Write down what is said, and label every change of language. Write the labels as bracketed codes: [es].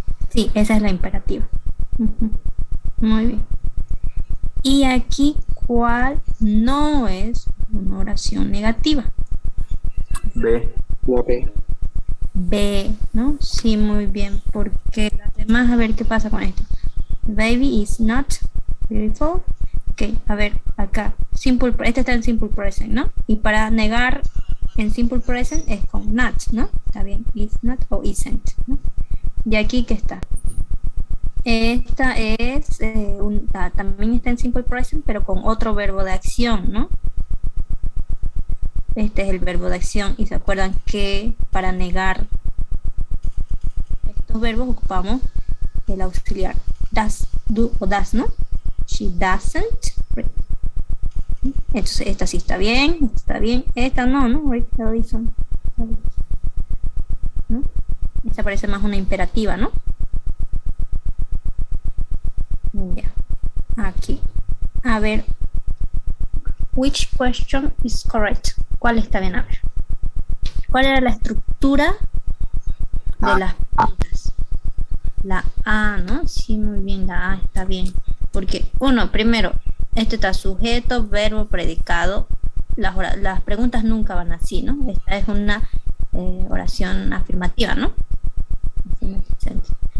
[es] Sí, esa es la imperativa. Ujú. Muy bien. Y aquí, ¿cuál no es una oración negativa? B. La B. B, ¿no? Sí, muy bien, porque las demás, a ver qué pasa con esto. [en] The baby is not beautiful. [es] Ok, a ver, acá, este está en simple present, ¿no? Y para negar en simple present es con not, ¿no? Está bien, is not o isn't, ¿no? Y aquí, ¿qué está? Esta es, también está en simple present, pero con otro verbo de acción, ¿no? Este es el verbo de acción y se acuerdan que para negar estos verbos ocupamos el auxiliar does, do o does, ¿no? [en] She doesn't read. [es] Entonces esta sí está bien, esta no, ¿no? [en] Read the lesson. [es] ¿No? Esta parece más una imperativa, ¿no? Ya, aquí. A ver, [en] which question is correct? [es] ¿Cuál está bien? A ver. ¿Cuál era la estructura de las preguntas? La A, ¿no? Sí, muy bien, la A está bien. Porque, primero, este está sujeto, verbo, predicado las preguntas nunca van así, ¿no? Esta es una oración afirmativa, ¿no? [en] Affirmative sentence.